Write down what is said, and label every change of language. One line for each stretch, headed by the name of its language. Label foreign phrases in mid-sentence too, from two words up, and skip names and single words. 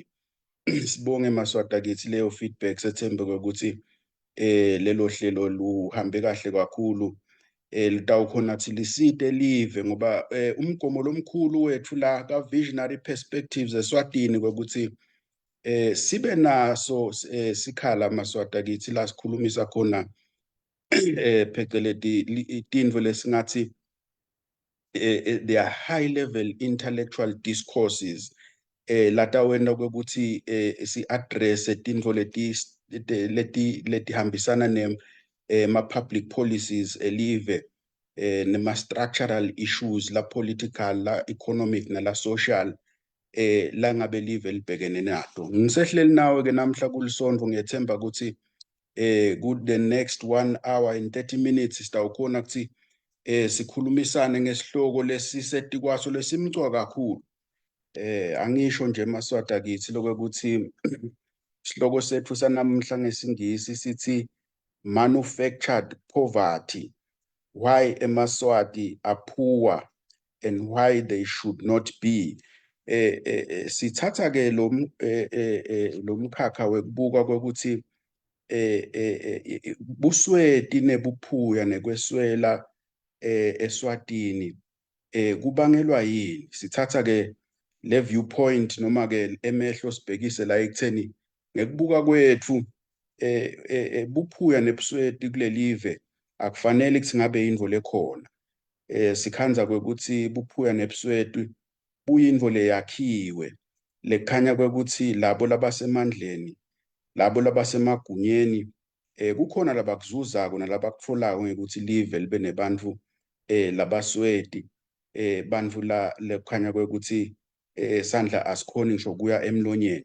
Swati: Sibonge maswata kithi leyo feedback sethembeke ukuthi lelo hlelo luhambe kahle kakhulu litawukhonathi lisite live ngoba umgomo lomkhulu wethu la ka Visionary Perspectives eSwatini ukuthi sibe naso sikhala maswata kithi la sikhulumisa khona phecelezi itinvo lesingathi
English: they are high level intellectual discourses
Swati: latawenda ukuthi si address tintfo leti hambisana ma
English: public policies
Swati: elive nema
English: structural issues
Swati: la political la economic na la social la ngabe live libhekene nato. Ngisehleli nawe ke namhla kulisondvo ngiyethemba ukuthi
English: good the next 1 hour and 30 minutes
Swati: sitawukhona ukuthi sikhulumisane ngesihloko lesiseti kwaso lesimcwa kakhulu angisho nje maswata kithi lokuthi isihloko sethu sanamhla ngesingisi sithi
English: manufactured poverty, why
Swati: emaswati
English: are poor and why they should not be.
Swati: Sithatha ke lo mkhakha wekubuka ukuthi busweti nebuphuya nekweswela eSwatini kubangelwa yini. Sithatha ke le viewpoint noma ke emehlo sibhekise la ekutheni ngekubuka kwethu buphuya nebusweti kulelive akufanele ukuthi ngabe indvo lekhona. Sikhanza ukuthi buphuya nebusweti buyindvo leyakhiwe lekhanya ukuthi labo labasemandleni labo labasemagunyeni kukhona labakuzuzako nalabakutfolako ngekuthi live libe nebantfu labasweti bantfu la lekhanya ukuthi sandla asikhoni ngisho kuya emlonyeni.